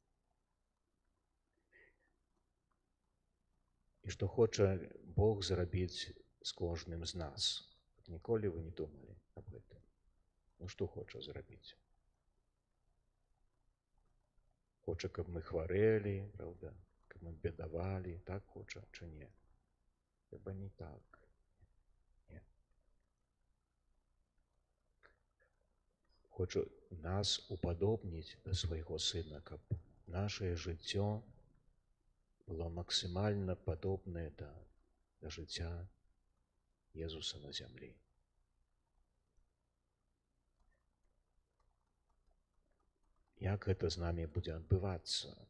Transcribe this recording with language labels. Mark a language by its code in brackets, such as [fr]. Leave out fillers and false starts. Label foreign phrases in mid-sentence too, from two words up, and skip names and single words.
[be] І што хоча Бог зрабіць з кожным з нас. Ніколі вы не думалі аб гэтым? Ну што хоча зрабіць? Хоча, каб мы хварэлі, правда? Каб мы бедавалі, так хоча, чи не? Хіба не так. Не. Хоча нас упадобніць да свайго сына, каб нашае жыццё было максімальна падобнае да жыцця Езуса на зямлі. Як гэта з намі будзе адбывацца?